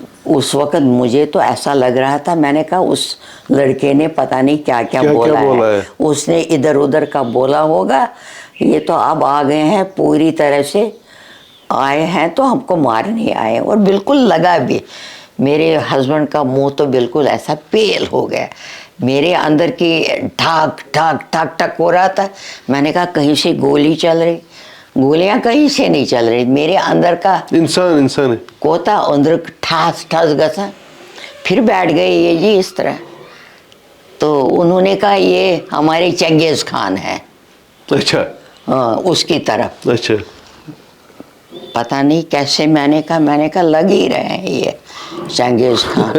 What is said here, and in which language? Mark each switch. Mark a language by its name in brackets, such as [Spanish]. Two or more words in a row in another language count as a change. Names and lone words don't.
[Hindi] उस वक्त मुझे तो ऐसा लग रहा था, मैंने कहा उस लड़के ने पता नहीं क्या क्या बोला है, उसने इधर उधर का बोला होगा, ये तो अब आ गए हैं पूरी तरह से आए हैं तो हमको मारने आए। और बिल्कुल लगा भी, मेरे हस्बैंड का मुंह तो बिल्कुल ऐसा पेल हो गया, मेरे अंदर की ठक ठक ठक ठक हो रहा था। मैंने कहा कहीं से गोली चल रही, गोलियां कहीं से नहीं चल रही, मेरे अंदर का इंसान [Kashmiri] कोता अंदर ठास ठास गसा। [Hindi] फिर बैठ गए ये जी इस तरह। तो उन्होंने कहा ये हमारे चंगेज खान है। अच्छा। हाँ, उसकी तरफ। अच्छा। पता नहीं कैसे मैंने कहा लग ही रहे हैं ये चंगेज खान।